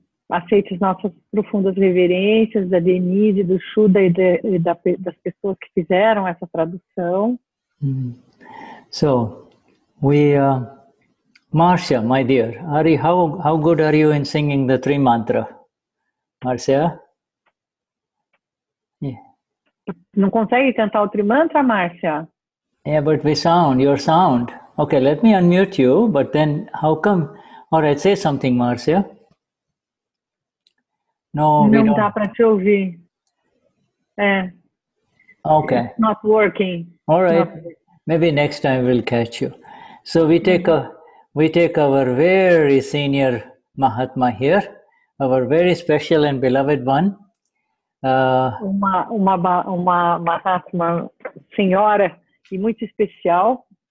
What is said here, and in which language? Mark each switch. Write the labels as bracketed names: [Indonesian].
[Portuguese] Aceite as nossas profundas reverências da Denize, do Shuddha e das pessoas que fizeram essa tradução. [English] So, Marcia, my dear, how good are you in singing the three mantra? Marcia? Yeah. [Portuguese] Não consegue cantar o Trimantra, Márcia? [English] Yeah, but your sound. Okay, let me unmute you, but then how come? All right, say something, Marcia. No, we don't. [Portuguese] Não dá para te ouvir. [English] Okay. It's not working. All right. Maybe next time we'll catch you. So we take our very senior Mahatma here, our very special and beloved one. [Portuguese] Uma Mahatma senhora e muito especial.